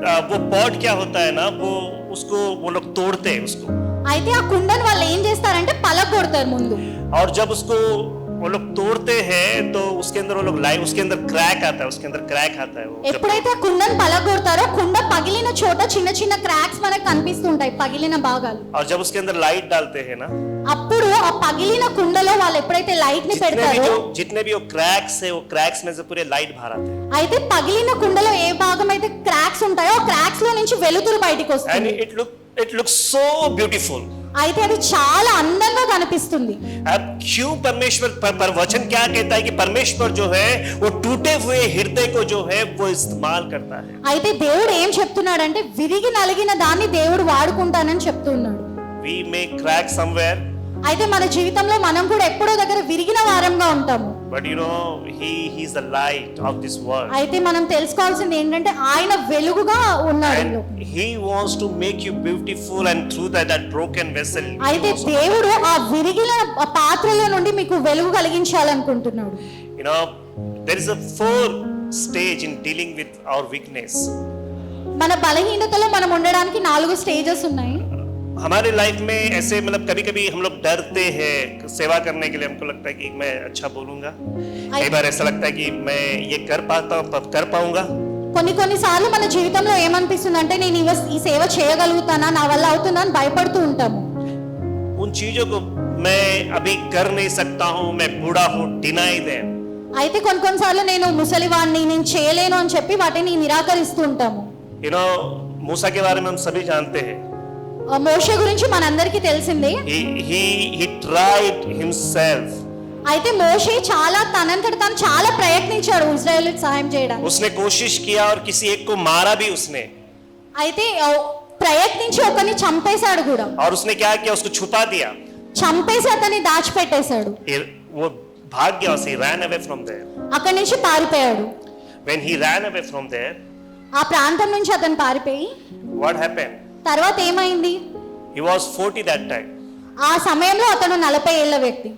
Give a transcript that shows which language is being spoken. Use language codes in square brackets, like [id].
[hi] वो पॉट क्या होता है ना, वो उसको वो लोग तोड़ते हैं उसको, [te] అయితే ఆ కుండను వాళ్ళు ఏం చేస్తారంటే పలగొడతారు ముందు. [hi] और जब उसको वो लोग तोड़ते हैं तो उसके अंदर वो लोग लाइव, उसके अंदर क्रैक आता है, उसके अंदर क्रैक आता है वो [te] ఎప్పుడైతే ఆ కుండను పలగొడతారో కుండ పగిలిన చోట చిన్న చిన్న క్రాక్స్ మనకు కనిపిస్తుంటాయి, పగిలిన భాగాలు. [hi] और जब उसके अंदर लाइट डालते हैं ना, [te] అప్పుడు ఆ పగిలిన కుండలో వాళ్ళు ఎప్పుడైతే లైట్ ని పెడతారో, [hi] जितने भी वो क्रैक्स है, वो क्रैक्स में से पूरे लाइट बाहर आते हैं. [te] అయితే పగిలిన కుండలో ఏ భాగం అయితే క్రాక్స్ ఉంటాయో ఆ క్రాక్స్ లో నుంచి వెలుతురు బయటికి [en] And [te] వస్తుంది. [en] it looks so beautiful. [te] అయితే అది చాలా అందంగా కనిపిస్తుంది. [hi] अब क्यों परमेश्वर पर वचन क्या कहता है कि परमेश्वर जो है वो टूटे हुए हृदय को जो है वो इस्तेमाल करता है. [te] అయితే దేవుడు ఏం చెప్తున్నాడంటే విరిగి నలిగిన దాన్ని దేవుడు వాడుకుంటానని చెప్తున్నాడు. [en] We may crack somewhere, [te] అయితే మన జీవితంలో మనం కూడా ఎప్పుడో దగ్గర విరిగిన వారంగా ఉంటాము. [en] but you know he's the light of this world. [te] అయితే మనం తెలుసుకోవాల్సింది ఏంటంటే ఆయన వెలుగుగా ఉన్నాడు. [en] And he wants to make you beautiful, and through that broken vessel. [te] అయితే దేవుడు ఆ విరిగిన పాత్రలో నుండి మీకు వెలుగు కలిగించాలనుకుంటున్నాడు. [en] You know, there is a 4 stage in dealing with our weakness. [te] మన బలహీనతలో మనం ఉండడానికి 4 స్టేజెస్ ఉన్నాయి. [hi] हमारे लाइफ में ऐसे मतलब कभी कभी हम लोग डरते हैं सेवा करने के लिए, हमको लगता है कि मैं अच्छा बोलूंगा, कई बार ऐसा लगता है कि मैं ये कर पाऊंगा. [te] కొన్ని సార్లు మన జీవితంలో ఏమనిపిస్తుంది అంటే నేను ఈ సేవ చేయగలుగుతానా, నా వల్ల అవుతుందా అని భయపడుతూ ఉంటాము. [hi] उन चीजों को मैं अभी कर नहीं सकता हूँ, मैं बूढ़ा हूँ, [en] Deny them. [te] అయితే కొన్నిసార్లు నేను ముసలివాడిని, నేను చేయలేను అని చెప్పి వాటిని నిరాకరిస్తూ ఉంటాము. [en] You know, [hi] मूसा के बारे में हम सभी जानते हैं. [te] మోషే గురించి మనందరికీ తెలిసిందే. [en] He tried himself. [te] అయితే మోషే చాలా తనంతట తాను చాలా ప్రయత్నించాడు ఇశ్రాయేలుకి సహాయం చేయడానికి. [hi] उसने कोशिश किया और किसी एक को मारा भी उसने. [te] అయితే ప్రయత్నించి ఒకరిని చంపేశాడు కూడా. [hi] और उसने क्या किया, उसको छुपा दिया. [te] చంపేసి అతన్ని దాచిపెట్టేశాడు. [hi] वो भाग गया, [en] he ran away from there. [te] అక్కడి నుంచి పారిపోయాడు. [en] When he ran away from there, [te] ఆ ప్రాంతం నుంచి అతను పారిపోయి [en] what happened? [te] తర్వాత ఏమైంది? [en] He was 40 that time. [te] ఆ సమయంలో అతను 40 ఏళ్ల వ్యక్తి.